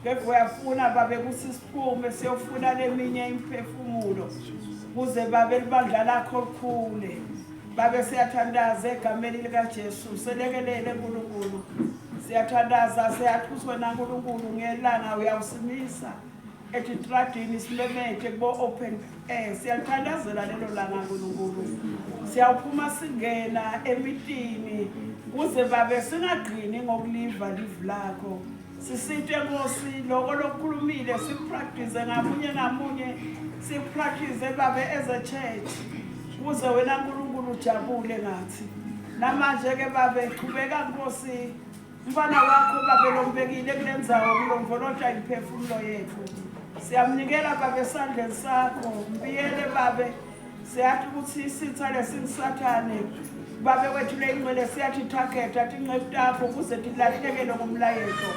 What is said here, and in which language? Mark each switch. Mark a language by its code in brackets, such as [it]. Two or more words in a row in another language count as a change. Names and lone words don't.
[ss] Kepha uyafuna babe kuthi siphume siyofuna leminye imphefumulo kuze babe libandla lakho likhule. Babe siyathandaza egameni likaJesu selekelele uNkulunkulu. Siyathandaza siyathuswa naNkulunkulu ngelanga uyawusimisa etitradini silemete kubo [en] open air. [ss] Siyathandazela lelo langa uNkulunkulu. Siyawuphuma singena emitini kuze babe singagcini ngokuliva live lakho. Sisite Nkosi lokho lokukhulumile sipractice ngamunye sipractice babe [en] as a church [ss] kuze wena uNkulunkulu ujabule ngathi. Namanje ke babe qhubeka Nkosi mfana wakho babe lombekile kulendzawo kulomvolonta imphefumulo yethu. Siyamnikela babe esandleni sakho mbiyele babe siyathi ukuthi isitha lesinsathane babe wethu leyingcwele siyathi target atinqefu takho kuze tilahlekele ngomlayezo.